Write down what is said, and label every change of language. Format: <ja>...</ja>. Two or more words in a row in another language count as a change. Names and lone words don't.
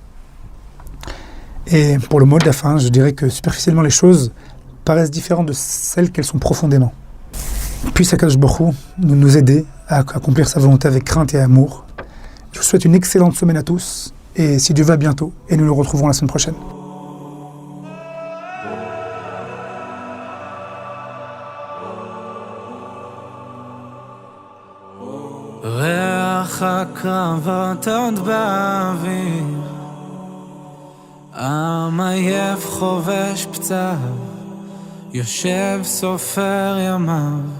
<fr>Et pour le mot de la fin, je dirais que superficiellement les choses paraissent différentes de celles qu'elles sont profondément. Puisse</fr> <he>הקדוש ברוך הוא</he> <fr>nous aider à accomplir sa volonté avec crainte et amour. Je vous souhaite une excellente semaine à tous, et si Dieu va, bientôt, et nous nous retrouverons la semaine prochaine.</fr> <he>ריח הקרבות עוד באוויר, עם עייף חובש פצעיו, יושב סופר ימיו,</he>